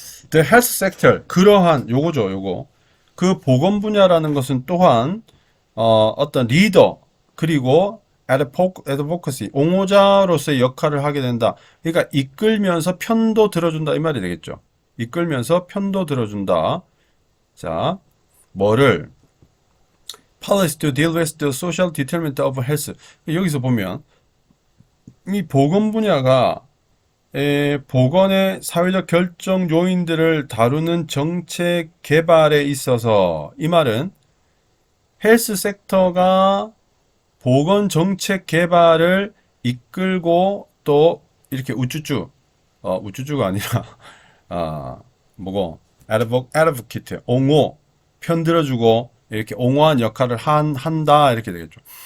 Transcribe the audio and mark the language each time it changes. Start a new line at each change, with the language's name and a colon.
English: The health sector
Korean: 그러한 요거죠, 요거. 그 보건 분야라는 것은 또한 어떤 리더 그리고 advocacy 옹호자로서의 역할을 하게 된다. 그러니까 이끌면서 편도 들어준다 이 말이 되겠죠. 이끌면서 편도 들어준다. 자, 뭐를
English: policy to deal with the social determinant of health.
Korean: 여기서 보면 이 보건 분야가 보건의 사회적 결정 요인들을 다루는 정책 개발에 있어서 이 말은 헬스 섹터가 보건 정책 개발을 이끌고 또 이렇게 우쭈쭈가 아니라 뭐고 advocate 옹호 편들어주고 이렇게 옹호한 역할을 한다 이렇게 되겠죠.